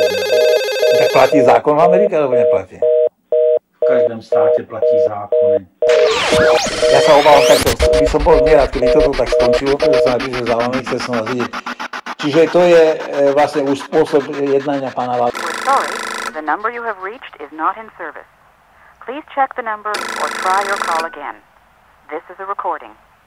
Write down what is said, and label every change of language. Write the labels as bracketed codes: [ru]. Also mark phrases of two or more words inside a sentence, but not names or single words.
[sk] Tak platí zákon v Amerike, alebo neplatí? [cs] V každém státě platí zákony. [sk] Ja sa obávam takto, by som bol nerád, keby toto tak skončilo, pretože sa napíše zároveň, chcel som vás vidieť. Čiže to je vlastne už spôsob jednania pána Valka. [en] We're sorry, the number you have reached is not in service. Please check the number or try your call again. This is a recording.